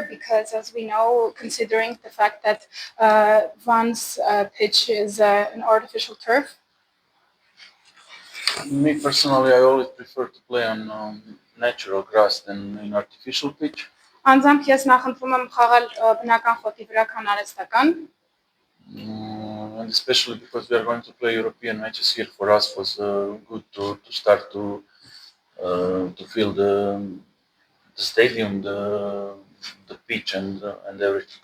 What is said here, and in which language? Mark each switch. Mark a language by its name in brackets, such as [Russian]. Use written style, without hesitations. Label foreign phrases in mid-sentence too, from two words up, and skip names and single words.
[English] Because as we know, considering the fact that Van's pitch is an artificial turf. Me personally, I always prefer to play on natural grass than in artificial pitch. [Armenian] Անձամբ ես նախընտրում եմ խաղալ բնական խոտի վրա, քան արհեստական։ [English] And especially because we are going to play European matches here, for us was good to start to feel the stadium, the pitch and everything.